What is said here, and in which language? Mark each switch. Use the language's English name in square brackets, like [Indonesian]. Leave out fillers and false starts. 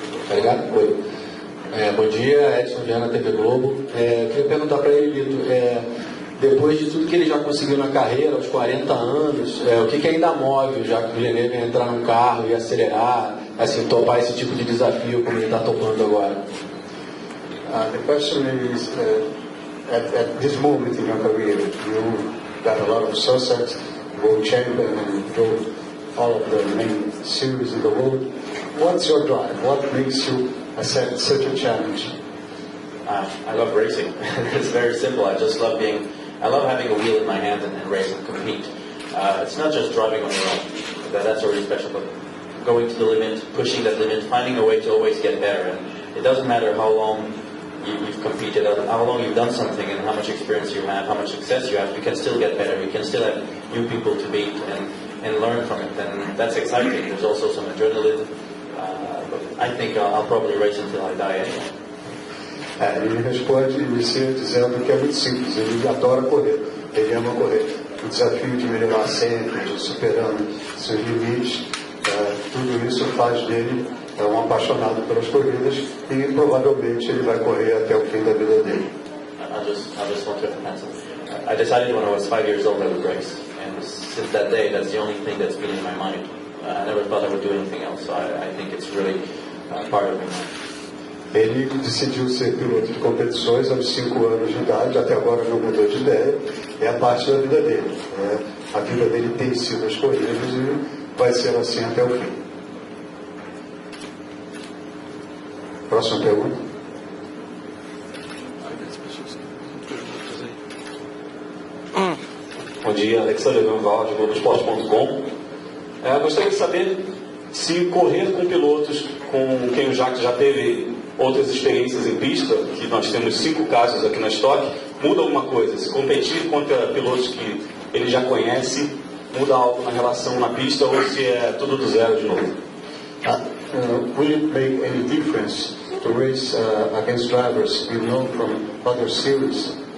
[Portuguese] Obrigado. Oi. Bom dia, Edson Viana, TV Globo. Eu queria perguntar para ele, Lito, depois de tudo que ele já conseguiu na carreira, aos 40 anos, o que ainda move, já que o Villeneuve ia entrar num carro e acelerar, assim, topar esse tipo de desafio como ele está topando agora? [English] The question is, at this moment in your career, you got a lot of success, world champion, and drove all of the main series in the world. What's your drive? What makes you accept such a challenge? I love racing. It's very simple. I love having a wheel in my hand and race and compete. It's not just driving on your own. That's already special, but going to the limit, pushing that limit, finding a way to always get better. And it doesn't matter how long you've competed, how long you've done something, and how much experience you have, how much success you have. You can still get better. You can still have new people to beat and learn from it. And that's exciting. There's also some adrenaline. But I think I'll probably race until I die anyway. [Portuguese] Ele responde inicia dizendo que é muito simples, ele adora correr, ele ama correr. O desafio de melhorar sempre, de superando seus limites, tudo isso faz dele um apaixonado pelas corridas e provavelmente ele vai correr até o fim da vida dele. [English] I just want to answer. I decided when I was 5 years old I would race, and since that day that's the only thing that's been in my mind. I never thought I would do anything else, so I think it's really part of me. [Portuguese] Ele decidiu ser piloto de competições aos 5 anos de idade, até agora não mudou de ideia, é a parte da vida dele. A vida dele tem sido as corridas e vai ser assim até o fim. Próxima pergunta. Bom dia, Alexandre Villeneuve, de Globoesporte.com. Gostaria de saber se correr com pilotos com quem o Jacques já teve outras experiências em pista, que nós temos 5 casos aqui na Stock, muda alguma coisa? Se competir contra pilotos que ele já conhece, muda algo na relação na pista ou se é tudo do zero de novo? [English] Will it make any difference to race against drivers you know from other series?